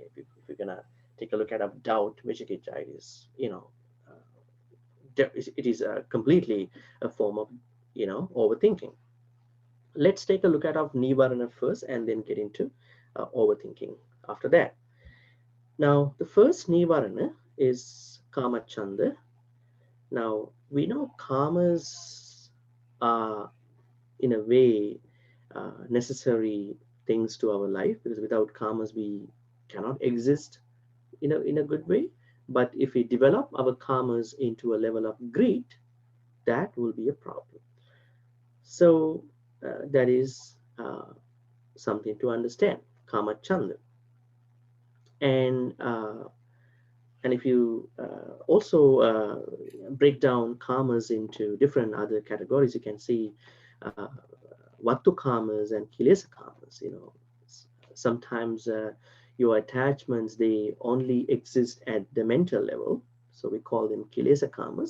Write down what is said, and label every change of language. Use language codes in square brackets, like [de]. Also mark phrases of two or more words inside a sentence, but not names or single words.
[en] If you're gonna take a look at doubt, vichikiccha, it is it is completely a form of overthinking. Let's take a look at Nīvaraṇa first, and then get into overthinking after that. Now, the first Nīvaraṇa is [pi] kama chanda. [en] Now, we know kamas are in a way, necessary things to our life, because without karmas we cannot exist in a good way. But if we develop our karmas into a level of greed, that will be a problem. So that is something to understand, [pi] kama chanda. [en] And if you also break down karmas into different other categories, you can see uh, [pi] Vattu karmas [en] and [pi] Kilesa karmas. [en] Sometimes your attachments, they only exist at the mental level, so we call them [pi] Kilesa karmas.